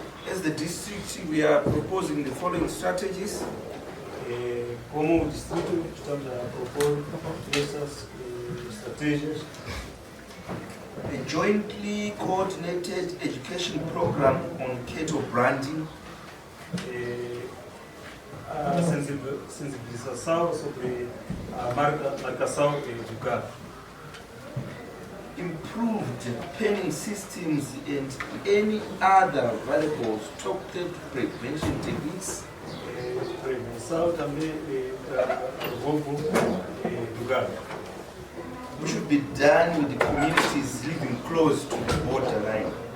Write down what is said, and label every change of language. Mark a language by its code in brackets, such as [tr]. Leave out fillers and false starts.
[en] As the district, we are proposing the following strategies. [pt] Como o distrito, estamos a propor essas estratégias. [en] A jointly coordinated education program on cattle branding. [pt] A sensibilização sobre a marcação do gado. [en] Improved penning systems and any other valuable stock theft prevention techniques. [pt] Prevenção também do roubo do gado. [en] Which should be done with the communities living close to the borderline.